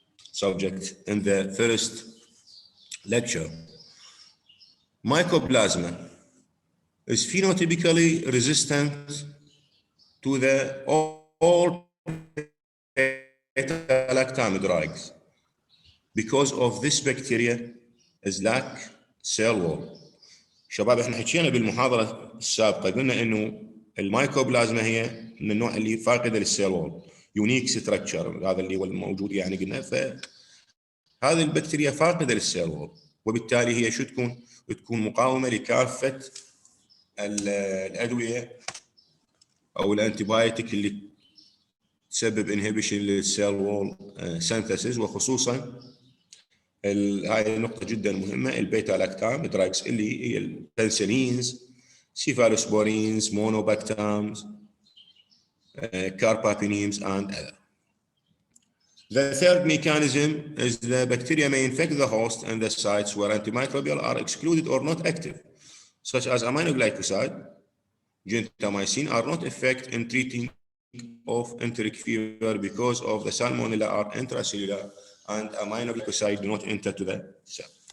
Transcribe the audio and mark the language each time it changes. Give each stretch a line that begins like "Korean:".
English: subject in the first lecture, mycoplasma is phenotypically resistant to the all beta-lactam drugs because of this bacteria is lack cell wall.
Arabic: شباب احنا حكينا بالمحاضرة السابقة قلنا انه المايكوبلازما هي من النوع اللي فاقدة للسيل وول، يونيك ستراكشر، هذا اللي هو الموجود يعني قلنا، فهذه البكتيريا فاقدة للسيل وول، وبالتالي هي شو تكون مقاومة لكافة الأدوية أو الأنتيبايوتيك اللي تسبب انهبيشن للسيل وول سينثيسيس، وخصوصا هاي النقطة جدا مهمة، البيتا لاكتام دراجز اللي هي البنسلينز، سيفالوسبورينز، مونوباكتامز،
English: carbapenems and other. The third mechanism is the bacteria may infect the host and the sites where antimicrobial are excluded or not active, such as aminoglycoside, gentamicin are not effective in treating of enteric fever because of the salmonella are intracellular and aminoglycoside do not enter to the cell.